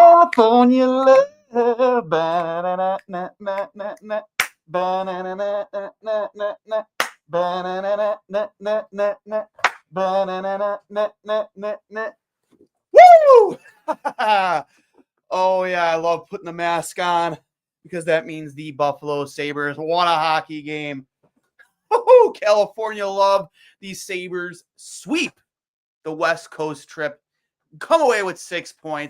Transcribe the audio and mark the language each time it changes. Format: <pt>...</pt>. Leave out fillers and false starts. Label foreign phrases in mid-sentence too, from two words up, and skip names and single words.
<en>California love. Ba-na-na-na-na-na-na. Ba-na-na-na-na-na-na. Ba-na-na-na-na-na-na. Ba-na-na-na-na-na-na. Woo! Oh, yeah, I love putting the mask on because that means the Buffalo Sabres won a hockey game. Oh, California love. These Sabres sweep the West Coast trip, come away with 6 points.</en>